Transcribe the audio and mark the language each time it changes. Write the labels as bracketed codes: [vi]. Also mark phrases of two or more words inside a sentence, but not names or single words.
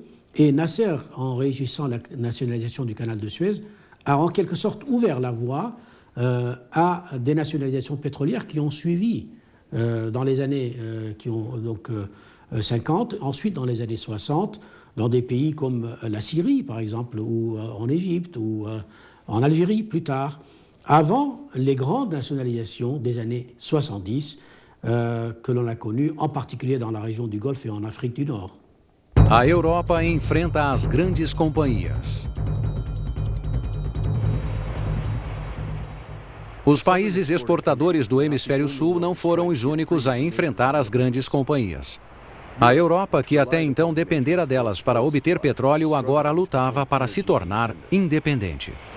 [fr] Et Nasser, en réussissant la nationalisation du canal de Suez, a en quelque sorte ouvert la voie à des nationalisations pétrolières qui ont suivi dans les années 50, ensuite dans les années 60, dans des pays comme la Syrie, par exemple, ou en Égypte, ou en Algérie plus tard, avant les grandes nationalisations des années 70 que l'on a connues, en particulier dans la région du Golfe et en Afrique du Nord. [pt] A Europa enfrenta as grandes companhias. Os países exportadores do Hemisfério Sul não foram os únicos a enfrentar as grandes companhias. A Europa, que até então dependera delas para obter petróleo, agora lutava para se tornar independente.